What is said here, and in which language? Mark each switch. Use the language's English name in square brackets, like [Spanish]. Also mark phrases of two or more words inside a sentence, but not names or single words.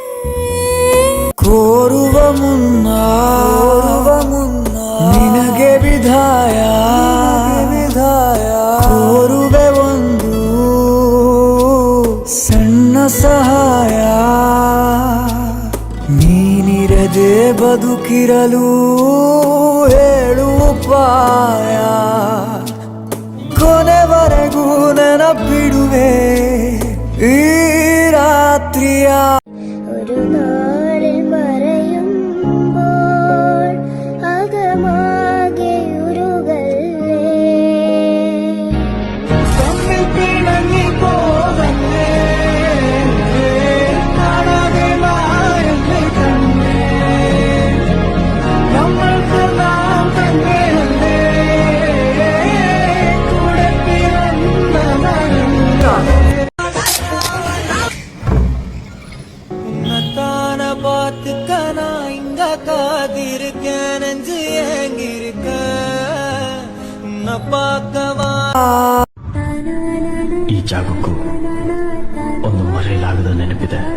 [Kannada] ಕೋರುವ ಮುನ್ನ ನಿನಗೆ ವಿಧಾಯ ಕೋರುವೆ ಒಂದು ಸಣ್ಣ ಸಹಾಯ. ನೀನಿರದೆ ಬದುಕಿರಲು ಹೇಳು ಉಪಾಯ. ಕೊನೆವರೆಗೂ ನೆನಪಿಡುವೆ ಈ രാത്രിയ. [Malayalam] ഒരു നാളിൽ മറയുമ്പോൾ അകമാകെ ഉരുകല്ലേ. തമ്മിൽ പിണങ്ങി പോകല്ലേ കാണാതെ മായല്ലേ കണ്ണേ. നമ്മൾക്ക് നാം തന്നെയല്ലേ കൂടെ പിറന്നവരല്ലേ. [Tamil] உன்னத்தான பார்த்துக்க நான் இங்க காதிருக்கேன். நெஞ்சு ஏங்கிருக்க உன்னை பார்க்கவா. [Kannada] ಈ ಜಾಗಕ್ಕೂ ಒಂದು ಮರೆಯಲಾಗದ ನೆನಪಿದೆ.